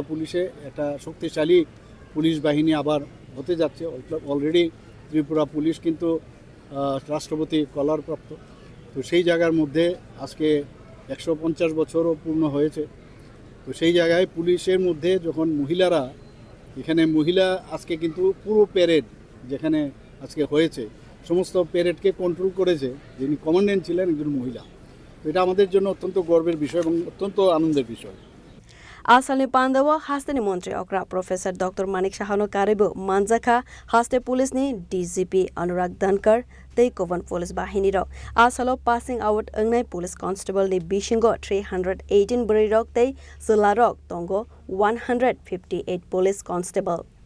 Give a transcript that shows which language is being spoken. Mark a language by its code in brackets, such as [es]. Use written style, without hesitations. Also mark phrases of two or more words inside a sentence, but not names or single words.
[bn] পুলিশে একটা শক্তিশালী পুলিশ বাহিনী আবার হতে যাচ্ছে অলরেডি ত্রিপুরা পুলিশ কিন্তু রাষ্ট্রপতি কলারপ্রাপ্ত তো সেই জায়গার মধ্যে আজকে 150 বছরও পূর্ণ হয়েছে তো সেই জায়গায় পুলিশের মধ্যে যখন মহিলারা এখানে মহিলা আজকে কিন্তু পুরো প্যারেড যেখানে আজকে হয়েছে সমস্ত প্যারেডকে কন্ট্রোল করেছে যিনি কমান্ড্যান্ট ছিলেন একজন মহিলা তো এটা আমাদের জন্য অত্যন্ত গর্বের বিষয় এবং অত্যন্ত আনন্দের বিষয় [trp] Asal ni Pandao Haste ni Mantri Okra Professor Dr. Manik Saha no karibu Chengjakha Haste police ni DGP Anurag Dankar tei Kovan police bahini ro asalo [en] passing out [trp] angnai [en] police constable [trp] ni Bisingo 318 Bwrwirok tei chakrarok tongo 158 [en] police constable